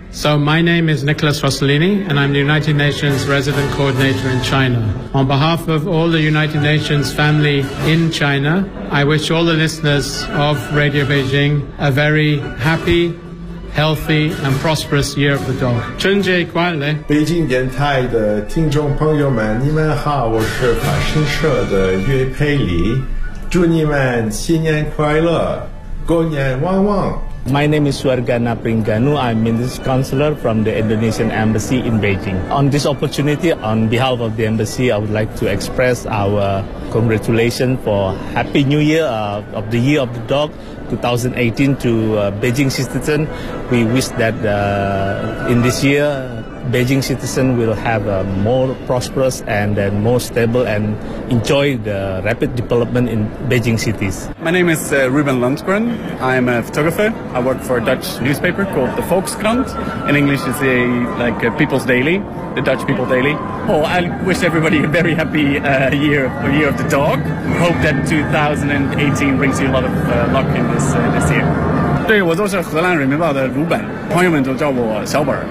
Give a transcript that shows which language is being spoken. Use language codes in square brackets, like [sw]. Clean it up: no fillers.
[en] So my name is Nicholas Rossellini, and I'm the United Nations Resident Coordinator in China. On behalf of all the United Nations family in China, I wish all the listeners of Radio Beijing a very happy, healthy, and prosperous Year of the Dog. [zh] 春节快乐！北京电台的听众朋友们，你们好，我是法新社的岳佩里，祝你们新年快乐，狗年旺旺。 [en] My name is Suargana Pringanu. I'm Minister Counselor from the Indonesian Embassy in Beijing. On this opportunity, on behalf of the Embassy, I would like to express our congratulations for Happy New Year of the Year of the Dog 2018 to Beijing citizen. We wish that in this year, Beijing citizen will have a more prosperous and more stable and enjoy the rapid development in Beijing cities. My name is Ruben Lundgren. I'm a photographer. I work for a Dutch newspaper called the Volkskrant. In English, it's a, like a People's Daily, the Dutch People Daily. Oh, I wish everybody a very happy year of the dog. Hope that 2018 brings you a lot of luck in this year. [zh] 对，我就是荷兰人民报的卢本，朋友们都叫我小本。